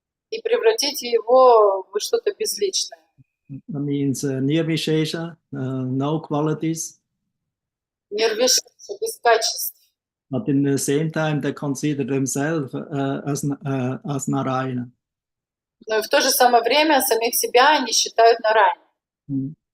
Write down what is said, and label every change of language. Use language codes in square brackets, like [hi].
[ru] И превратить его в что-то безличное. [en] That means nirvishesha, no qualities. [ru] Нирвишеша, без качеств. [en] But in the same time, they consider themselves as Narayana. [ru] Но и в то же самое время самих себя они считают Нараяной.